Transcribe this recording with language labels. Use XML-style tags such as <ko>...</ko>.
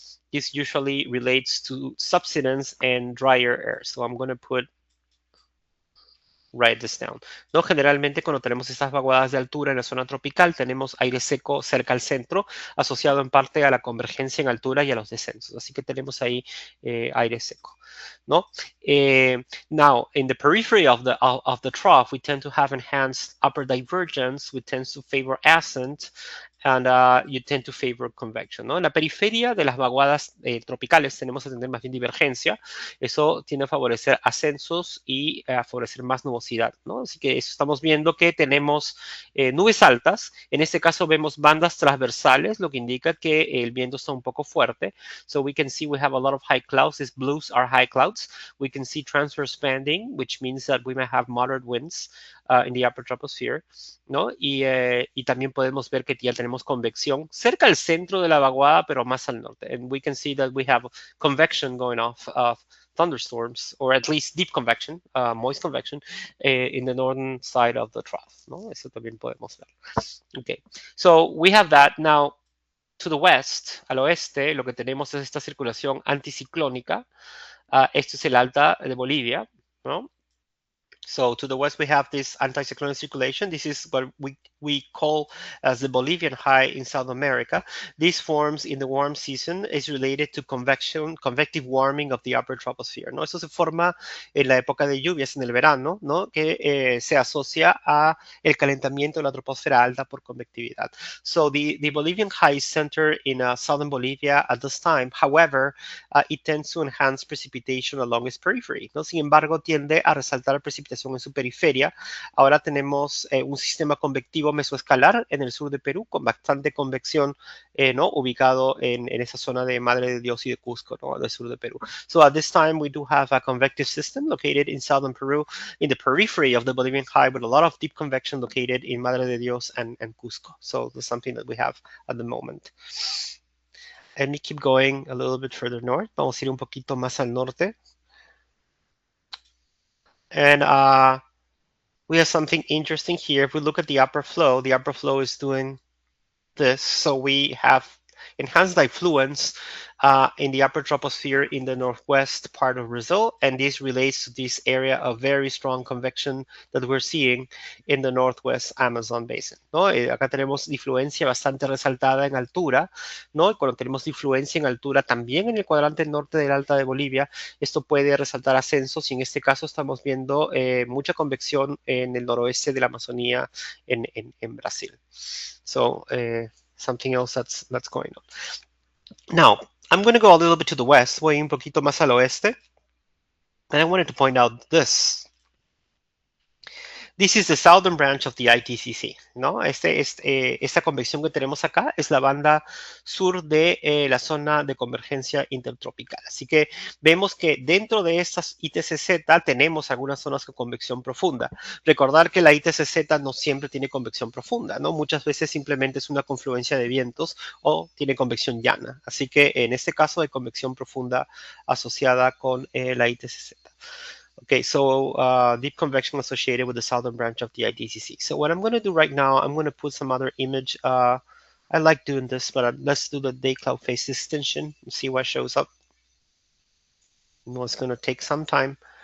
<en>This usually relates to subsidence and drier air. So I'm going to write this down.</en> <es>¿No? Generalmente cuando tenemos estas vaguadas de altura en la zona tropical, tenemos aire seco cerca al centro, asociado en parte a la convergencia en altura y a los descensos. Así que tenemos ahí aire seco. ¿No? Now, in the periphery of the trough, we tend to have enhanced upper divergence, which tends to favor ascent, and you tend to favor convection, ¿no? En la periferia de las vaguadas tropicales tenemos que tener más bien divergencia. Eso tiende a favorecer ascensos y a favorecer más nubosidad, ¿no? Así que eso estamos viendo que tenemos nubes altas. En este caso vemos bandas transversales, lo que indica que el viento está un poco fuerte.</es> <en>So we can see we have a lot of high clouds. These blues are high clouds. We can see transverse banding, which means that we may have moderate winds in the upper troposphere,</en> <es>¿no? Y también podemos ver que ya tenemos convección cerca al centro de la vaguada, pero más al norte.</es> <en>And we can see that we have convection going off of thunderstorms, or at least deep convection, moist convection, in the northern side of the trough,</en> <es>¿no? Eso también podemos ver.</es> <en>Okay, so we have that. Now, to the west,</en> <es>al oeste, lo que tenemos es esta circulación anticiclónica. Esto es el alta de Bolivia, ¿no?</es> <en>So to the west, we have this anticyclonic circulation. This is what we call as the Bolivian high in South America. This forms in the warm season, is related to convective warming of the upper troposphere,</en> <es>¿no? Eso se forma en la época de lluvias, en el verano, ¿no? Que se asocia a el calentamiento de la troposfera alta por convectividad.</es> <en>So the Bolivian high is centered in southern Bolivia at this time. However, it tends to enhance precipitation along its periphery,</en> <es>¿no? Sin embargo, tiende a resaltar precipitación en su periferia. Ahora tenemos un sistema convectivo mesoescalar en el sur de Perú con bastante convección, ¿no? Ubicado en esa zona de Madre de Dios y de Cusco, ¿no? Al sur de Perú.</es> <en>So at this time we do have a convective system located in southern Peru in the periphery of the Bolivian high with a lot of deep convection located in Madre de Dios and Cusco. So that's something that we have at the moment. Let me keep going a little bit further north.</en> <es>Vamos a ir un poquito más al norte.</es> <en>And we have something interesting here. If we look at the upper flow is doing this. So we have enhanced diffluence in the upper troposphere in the northwest part of Brazil, and this relates to this area of very strong convection that we're seeing in the northwest Amazon basin,</en> <es>¿no? Acá tenemos difluencia bastante resaltada en altura, ¿no? Y cuando tenemos difluencia en altura también en el cuadrante norte del Alta de Bolivia, esto puede resaltar ascensos, y en este caso estamos viendo mucha convección en el noroeste de la Amazonía en Brasil.</es> <en>So, something else that's going on. Now, I'm going to go a little bit to the west,</en> <es>voy un poquito más al oeste,</es> <en>and I wanted to point out this. This is the southern branch of the ITCC,</en> <es>¿no? Esta convección que tenemos acá es la banda sur de la zona de convergencia intertropical. Así que vemos que dentro de estas ITCZ tenemos algunas zonas con convección profunda. Recordar que la ITCZ no siempre tiene convección profunda, ¿no? Muchas veces simplemente es una confluencia de vientos o tiene convección llana. Así que en este caso hay convección profunda asociada con la ITCZ.</es> <en>Okay, so deep convection associated with the southern branch of the ITCC. So what I'm going to do right now, I'm going to put some other image. I like doing this, but let's do the day cloud phase extension and see what shows up. Well, it's going to take some time.</en>